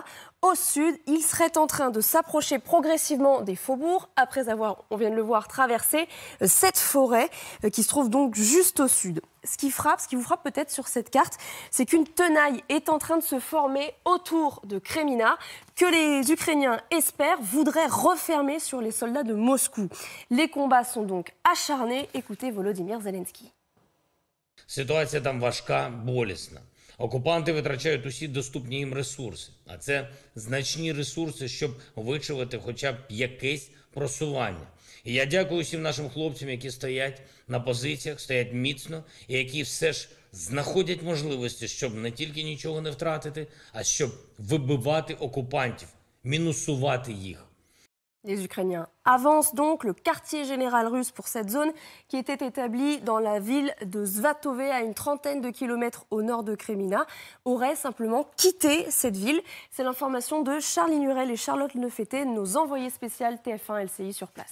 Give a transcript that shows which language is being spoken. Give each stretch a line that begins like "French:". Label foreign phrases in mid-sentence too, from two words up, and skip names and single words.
French: Au sud, ils seraient en train de s'approcher progressivement des faubourgs, après avoir, on vient de le voir, traversé cette forêt qui se trouve donc juste au sud. Ce qui vous frappe peut-être sur cette carte, c'est qu'une tenaille est en train de se former autour de Kremina, que les Ukrainiens espèrent voudraient refermer sur les soldats de Moscou. Les combats sont donc acharnés. Écoutez Volodymyr Zelensky.
Ukrainian: Ситуація там важка, болісна. Окупанти витрачають усі доступні їм ресурси, а це значні ресурси, щоб вичавити хоча б якесь просування. І я дякую всім нашим хлопцям, які стоять на позиціях, стоять міцно, і які все ж знаходять можливості, щоб не тільки нічого не втратити, а щоб вибивати окупантів, мінусувати їх.
French: Les Ukrainiens avancent donc. Le quartier général russe pour cette zone qui était établi dans la ville de Svatove, à une trentaine de kilomètres au nord de Kremina, aurait simplement quitté cette ville. C'est l'information de Charlie Nurel et Charlotte Nefeté, nos envoyés spéciales TF1 LCI sur place.